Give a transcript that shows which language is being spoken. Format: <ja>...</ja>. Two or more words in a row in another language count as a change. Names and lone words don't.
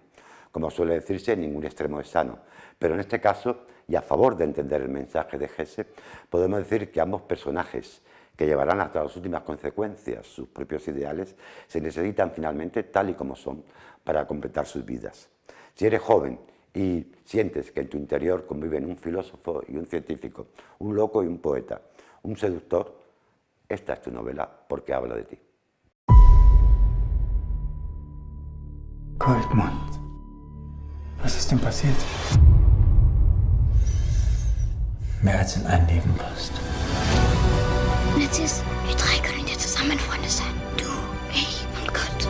<es>Como suele decirse, ningún extremo es sano, pero en este caso, y a favor de entender el mensaje de Hesse, podemos decir que ambos personajes, que llevarán hasta las últimas consecuencias sus propios ideales, se necesitan finalmente tal y como son para completar sus vidas. Si eres joven y sientes que en tu interior conviven un filósofo y un científico, un loco y un poeta, un seductor, esta es tu novela porque habla de ti.</es> <de>Goldmund, was ist denn passiert? Mehr als in ein Leben passt. Narziss, wir drei können dir zusammen Freunde sein. Du, ich und Gott.</de>